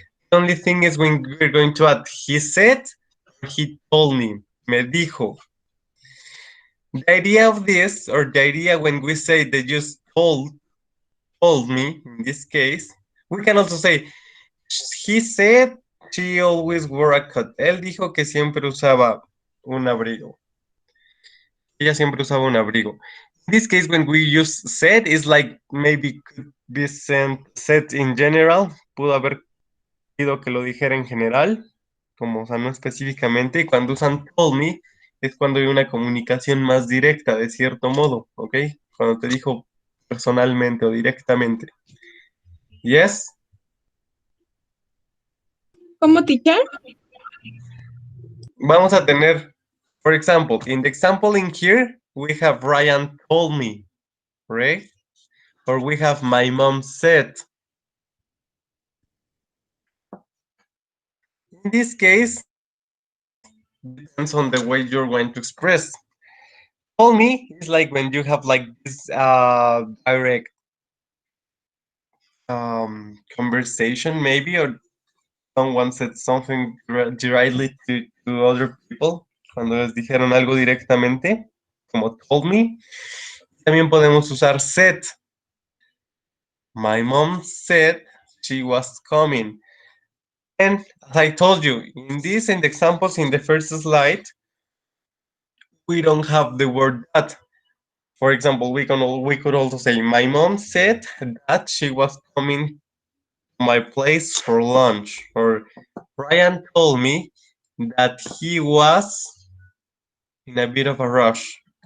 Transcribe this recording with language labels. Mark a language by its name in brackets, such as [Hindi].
[English] The only thing is when we're going to add he said, or he told me, [Spanish] me dijo. [English] The idea of this, or the idea when we say they just told me, in this case, we can also say, he said she always wore a coat. [Spanish] Él dijo que siempre usaba un abrigo. Ella siempre usaba un abrigo. [English] In this case, when we use said, it's like maybe could be said in general. [Spanish] Pudo haber sido que lo dijera en general, como, o sea, no específicamente. Y cuando usan told me, es cuando hay una comunicación más directa, de cierto modo, ¿ok? Cuando te dijo personalmente o directamente. [English] Yes? [Spanish] ¿Cómo, teacher? Vamos a tener, [English] for example, in the example in here, we have Ryan told me, right? Or we have my mom said. In this case, depends on the way you're going to express. Told me is like when you have like this direct conversation maybe, or someone said something directly to other people, [Spanish] cuando les dijeron algo directamente, como [English] told me. [Spanish] También podemos usar said. [English] My mom said she was coming. And as I told you, in the examples in the first slide, we don't have the word that. For example, we could also say, my mom said that she was coming to my place for lunch, or Ryan told me that he was in a bit of a rush.